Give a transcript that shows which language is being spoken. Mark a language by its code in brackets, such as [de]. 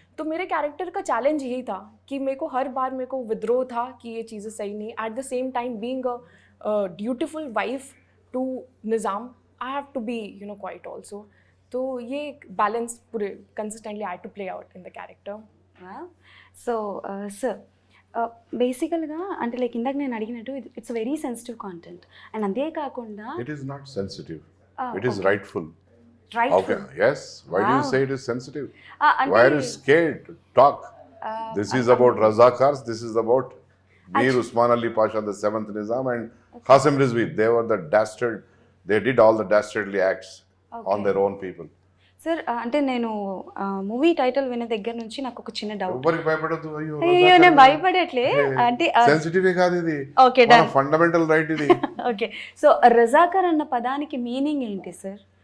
[hi] तो मेरे कैरेक्टर का चैलेंज यही था कि मेरे को हर बार मेरे को विद्रोह था कि ये चीज़ें सही नहीं. [en] At the same time being a dutiful wife to Nizam, I have to be quite also. [hi] तो ये बैलेंस पूरे [en] Consistently I to play out in the character. So sir, [te] బేసికల్గా అంటే లైక్ ఇందాక నేను అడిగినట్టు [en] it's very sensitive content and [te] అంతేకాకుండా [en] It is not sensitive, it is rightful. Right Okay, yes. Why do you Wow. say it is sensitive? Why are you scared to talk? This is about Razakars, this is about Mir Usman Ali Pasha, the 7th Nizam, and Qasim Rizvi. They were the dastard, they did all the dastardly acts on their own people. [te] Sir అంటే నేను movie title విన్న దగ్గర నుంచి నాకు ఒక చిన్న doubt. ఎవరికి భయపడద్దు. అయ్యో అయ్యో నేను భయపడట్లే అంటే సెన్సిటివ్ కాదు ఇది, ఓకే మన ఫండమెంటల్ రైట్ ఇది. ఓకే సో రజాకర్ అన్న పదానికి మీనింగ్ ఏంటి సార్?